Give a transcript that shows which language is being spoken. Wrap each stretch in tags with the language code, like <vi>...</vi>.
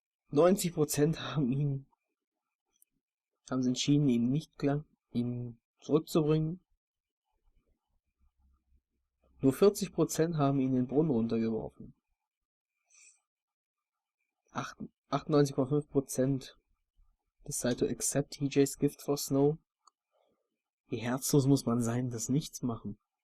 <de>90% haben sie entschieden, ihn zurückzubringen. Nur 40% haben ihn in den Brunnen runtergeworfen.</de> <en>98,5% decide to accept TJ's gift for Snow.</en> <de>Wie herzlos muss man sein, das nichts machen.</de>